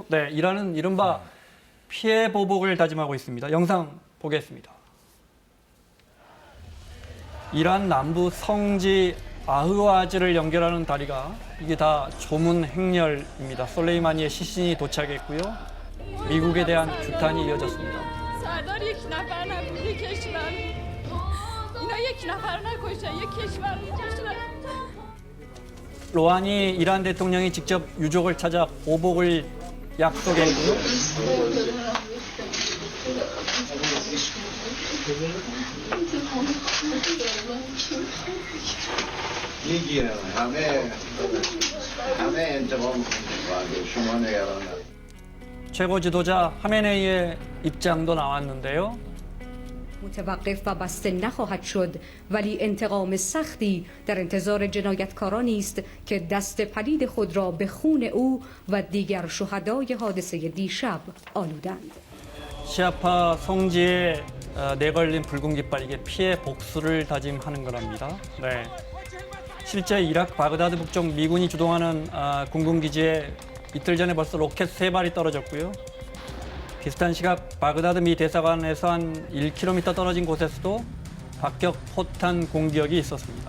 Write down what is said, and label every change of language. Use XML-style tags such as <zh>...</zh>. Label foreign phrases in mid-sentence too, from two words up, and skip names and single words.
<ko>네, 이란은 이른바 피해 보복을 다짐하고 있습니다. 영상 보겠습니다. 이란 남부 성지 아흐와즈를 연결하는 다리가 이게 다 조문 행렬입니다. 솔레이마니의 시신이 도착했고요. 미국에 대한 규탄이 이어졌습니다.</ko> <fa>سردار یک نفر نبود یک کشور اینا یک نفر نکشتن یک کشور کشتن</fa> <ko>로하니 이란 대통령이 직접 유족을 찾아 보복을 약속했고요.</ko> <fa>میگیرن همه انتقام میگیرن شما نگران نباشید.</fa> <ko>최고 지도자 하메네이의 입장도 나왔는데요.</ko> <fa>متوقف و بسته نخواهد شد ولی انتقام سختی در انتظار جنایتکارانی است که دست پلید خود را به خون او و دیگر شهدای حادثه دیشب آلودند.</fa> <ko>시아파 성지에 내걸린 붉은 깃발 이게 피해 복수를 다짐하는 거랍니다. 네. 실제 이라크 바그다드 북쪽 미군이 주동하는 공군 기지에 이틀 전에 벌써 로켓 3발이 떨어졌고요. 비슷한 시각 바그다드 미 대사관에서 한 1km 떨어진 곳에서도 박격 포탄 공격이 있었습니다.</ko>